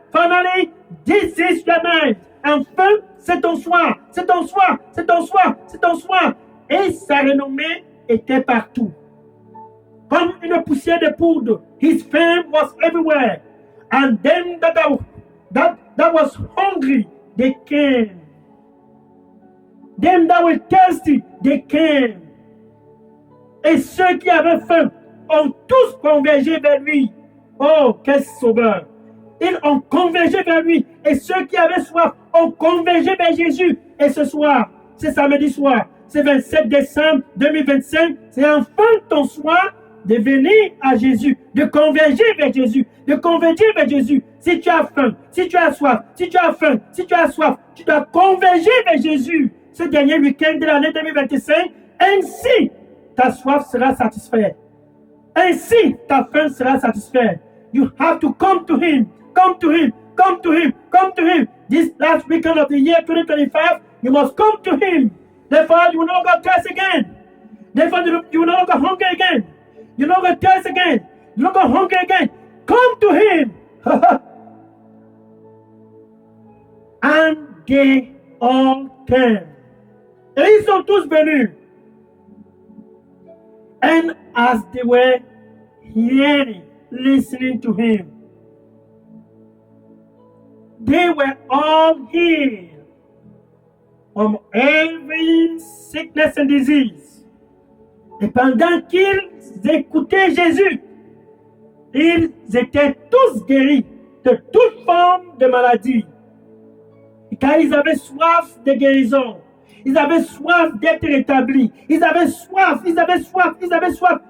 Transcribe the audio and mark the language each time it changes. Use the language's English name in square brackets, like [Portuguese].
[English] Finally, this is your night. [French] Enfin, c'est ton soir, c'est ton soir, c'est ton soir, c'est ton soir. Et sa renommée était partout. Comme une poussière de poudre, [English] his fame was everywhere. And them that was hungry, they came. Them that were thirsty, they came. [French] Et ceux qui avaient faim ont tous convergé vers lui. Oh, quel sauveur! Ils ont convergé vers lui. Et ceux qui avaient soif ont convergé vers Jésus. Et ce soir, c'est samedi soir, c'est 27 décembre 2025, c'est enfin ton soir de venir à Jésus, de converger vers Jésus, de converger vers Jésus. Si tu as faim, si tu as soif, si tu as faim, si tu as soif, tu dois converger vers Jésus. Ce dernier week-end de l'année 2025, ainsi ta soif sera satisfaite. Ainsi ta faim sera satisfaite. [English] You have to come to Him, come to Him, come to Him, come to Him. This last weekend of the year 2025, you must come to Him. Therefore, you will no longer thirst again. Therefore, you will no longer hunger again. You no longer thirst again. You no longer hunger again. Come to Him. And they all came. [French] Et ils sont tous venus. [English] And as they were hearing, listening to Him, they were all healed from every sickness and disease. [French] Et pendant qu'ils écoutaient Jésus, ils étaient tous guéris de toute forme de maladie. Et car ils avaient soif de guérison, ils avaient soif d'être rétablis, ils avaient soif, ils avaient soif, ils avaient soif.